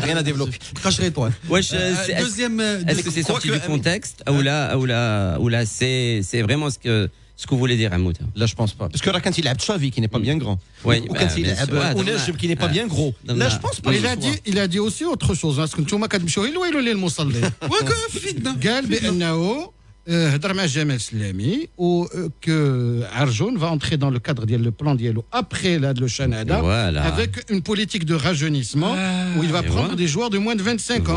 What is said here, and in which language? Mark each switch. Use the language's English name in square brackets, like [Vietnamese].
[French] rien à développer. Cracherai-toi. Deuxième. Est-ce que c'est sorti du contexte ou là, c'est vraiment ce que vous voulez dire, Hamouta? Là, je pense pas. Parce que là, quand il a Xavi qui n'est pas bien grand, ou quand il a Ounaj qui n'est pas bien gros, là, je pense pas. Il a dit aussi autre chose. Parce que [Arabic] نتوما كتمشيو لويلو للمصلي. قال بأنه هضر مع جمال سلامي [French] que Arjon va entrer dans le cadre du plan Diallo après le Canada avec une politique de rajeunissement où il va prendre des joueurs de moins de 25 ans.